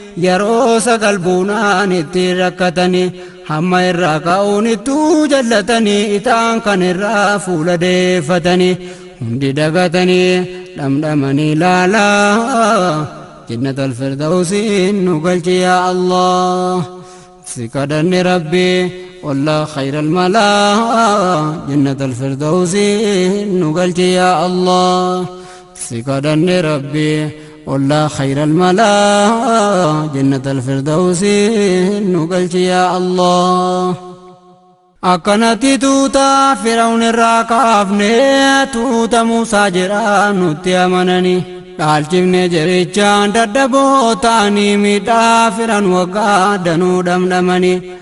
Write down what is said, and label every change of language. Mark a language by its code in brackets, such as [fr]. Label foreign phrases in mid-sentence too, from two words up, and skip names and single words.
[om] Yeroo sagal buunaan itti rakkatanii, hamma irraa ka'uun ittuu jallatanii, itaan kan irraa fuula deeffatanii, hundi dagatanii, dhamdhamanii laalaa. Jannatal Firdawsiin nu galchi [ar] يا الله. [om] Si kadhanne Rabbi, [ar] والله خير الملا. جنة الفردوس [om] nu galchi [ar] يا الله. [om] Si kadhanne Rabbi, [ar] والله خير الملا. جنة الفردوس [om] nu galchi [ar] يا الله. [om] Akkanatti tuuta Firaun irraa kaafne, tuuta Muusaa jedha nutti amanani. Dhaalchifne jerichaan daddaboo ta'anii, miidhaa Firaun waggaa danuu dhamdhamani.